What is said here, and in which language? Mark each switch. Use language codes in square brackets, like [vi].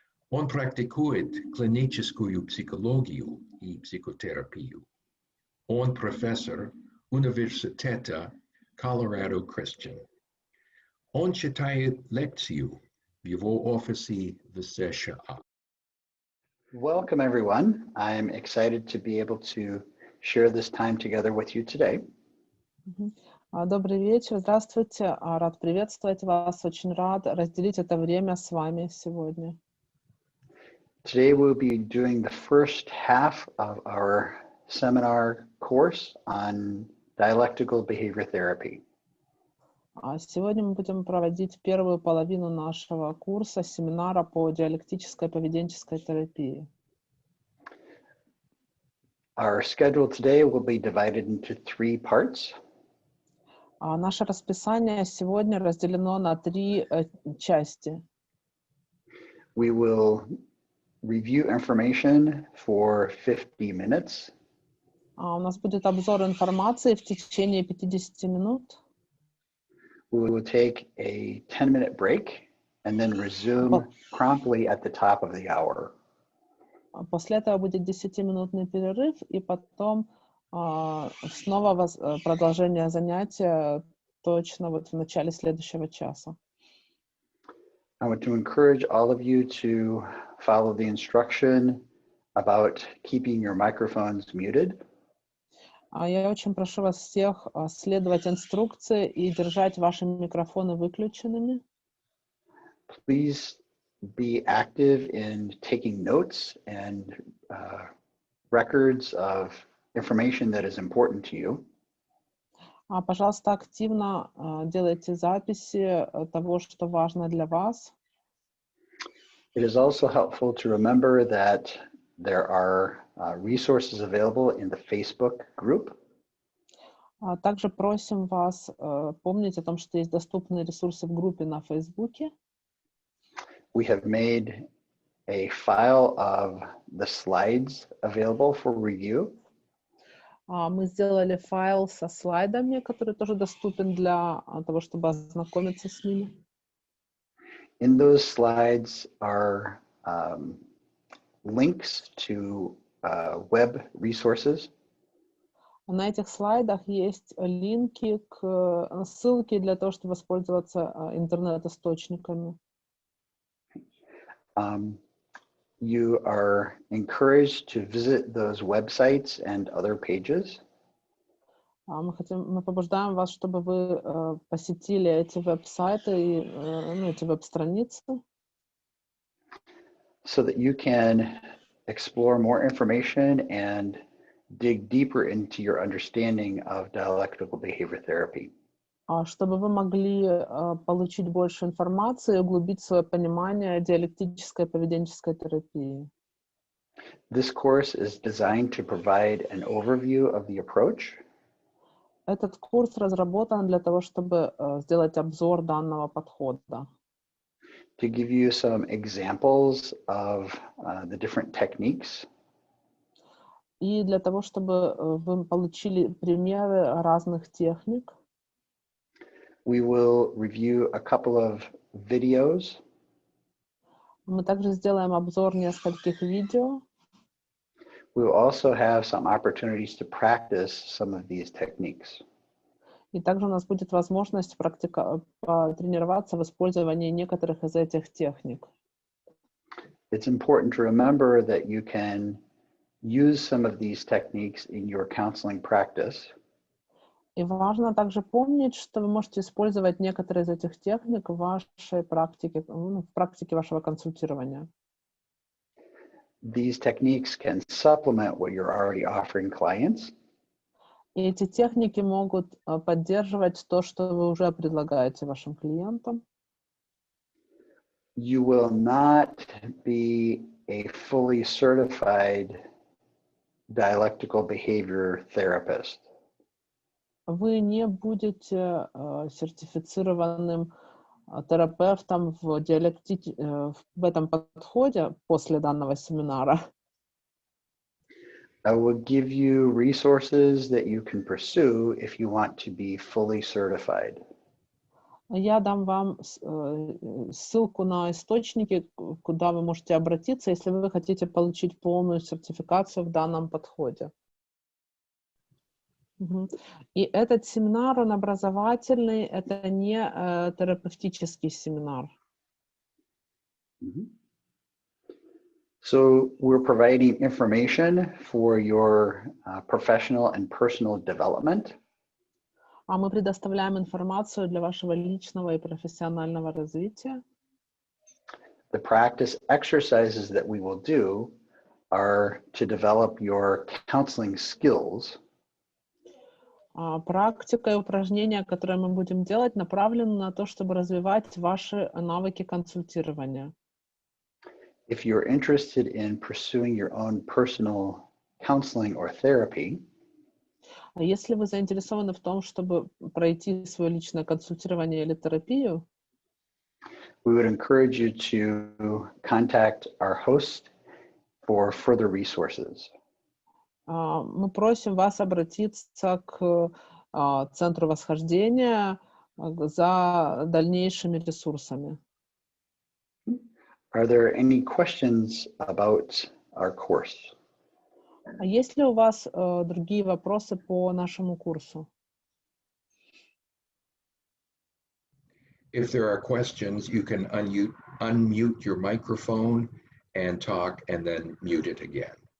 [ru] Он практикует клиническую психологию и психотерапию. Он профессор Университета Колорадо-Кристиан. Он читает лекцию в его офисе в США. [en] Welcome, everyone. I'm excited to be able to share this time together with you today. [ru] Добрый вечер, здравствуйте. Рад приветствовать вас. Очень рад разделить это время с вами сегодня. [en] Today we'll be doing the first half of our seminar course on dialectical behavior therapy. [ru] Сегодня мы будем проводить первую половину нашего курса, семинара по диалектической поведенческой терапии. [en] Our schedule today will be divided into 3 parts. [ru] Наше расписание сегодня разделено на 3 части. [en] We will review information for 50 minutes. [ru] У нас будет обзор информации в течение 50 минут. [en] We will take a 10-minute break and then resume promptly at the top of the hour. [ru] После этого будет 10-минутный перерыв, и потом снова продолжение занятия точно вот в начале следующего часа. [en] I want to encourage all of you to follow the instruction about keeping your microphones muted. [ru] Я очень прошу вас всех следовать инструкции и держать ваши микрофоны выключенными. [en] Please be active in taking notes and records of information that is important to you. [ru] Пожалуйста, активно делайте записи того, что важно для вас. [en] It is also helpful to remember that there are resources available in the Facebook group. [ru] Также просим вас помнить о том, что есть доступные ресурсы в группе на Фейсбуке. [en] We have made a file of the slides available for review. [ru] Мы сделали файл со слайдами, который тоже доступен для того, чтобы ознакомиться с ними. [en] In those slides are links to web resources. [ru] На этих слайдах есть линки, ссылки для того, чтобы воспользоваться интернет-источниками. [en] You are encouraged to visit those websites and other pages. [ru] Мы побуждаем вас, чтобы вы посетили эти веб-сайты и эти веб-страницы. [en] So that you can explore more information and dig deeper into your understanding of dialectical behavior therapy. [ru] Чтобы вы могли получить больше информации и углубить свое понимание диалектической поведенческой терапии. [en] This course is designed to provide an overview of the approach. [ru] Этот курс разработан для того, чтобы сделать обзор данного подхода. [en] To give you some examples of the different techniques. [ru] И для того, чтобы вы получили примеры разных техник. [en] We will review a couple of videos. [ru] Мы также сделаем обзор нескольких видео. [en] We will also have some opportunities to practice some of these techniques. [ru] И также у нас будет возможность потренироваться в использовании некоторых из этих техник. [en] It's important to remember that you can use some of these techniques in your counseling practice. [ru] И важно также помнить, что вы можете использовать некоторые из этих техник в вашей практике, в практике вашего консультирования. [en] These techniques can supplement what you're already offering clients. [ru] И эти техники могут поддерживать то, что вы уже предлагаете вашим клиентам. [en] You will not be a fully certified dialectical behavior therapist. [ru] Вы не будете сертифицированным терапевтом в этом подходе после данного семинара. [en] I will give you resources that you can pursue if you want to be fully certified. [ru] Я дам вам ссылку на источники, куда вы можете обратиться, если вы хотите получить полную сертификацию в данном подходе. И этот семинар, он образовательный, это не терапевтический семинар. [en] So we're providing information for your professional and personal development. [ru] А мы предоставляем информацию для вашего личного и профессионального развития. [en] The practice exercises that we will do are to develop your counseling skills. [ru] Практика и упражнения, которые мы будем делать, направлены на то, чтобы развивать ваши навыки консультирования. [en] If you're interested in pursuing your own personal counseling or therapy, [ru] если вы заинтересованы в том, чтобы пройти свое личное консультирование или терапию, [en] we would encourage you to contact our host for further resources. [ru] Мы просим вас обратиться к Центру Восхождения за дальнейшими ресурсами. [en] Are there any questions about our course? [ru] Есть ли у вас другие вопросы по нашему курсу? [en] If there are questions, you can unmute your microphone and talk and then mute it again.